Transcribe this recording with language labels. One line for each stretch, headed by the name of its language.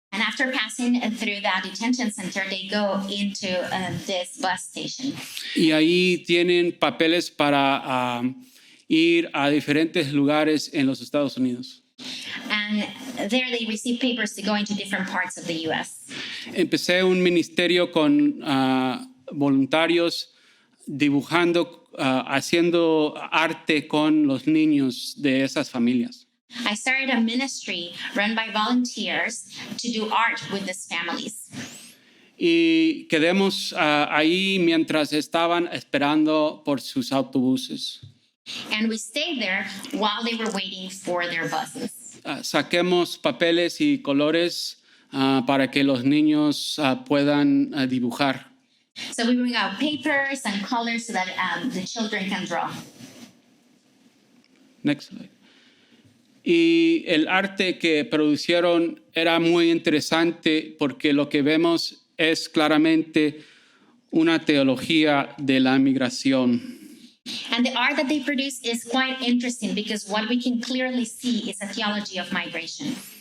English: And after passing through that detention center, they go into this bus station.
Spanish: Y ahí tienen papeles para ir a diferentes lugares en los Estados Unidos.
English: And there they receive papers to go into different parts of the U.S.
Spanish: Empecé un ministerio con voluntarios dibujando, haciendo arte con los niños de esas familias.
English: I started a ministry run by volunteers to do art with these families.
Spanish: Y quedamos ahí mientras estaban esperando por sus autobuses.
English: And we stayed there while they were waiting for their buses.
Spanish: Saquemos papeles y colores para que los niños puedan dibujar.
English: So we bring out papers and colors so that the children can draw. Next slide.
Spanish: Y el arte que producieron era muy interesante porque lo que vemos es claramente una teología de la migración.
English: And the art that they produce is quite interesting because what we can clearly see is a theology of migration.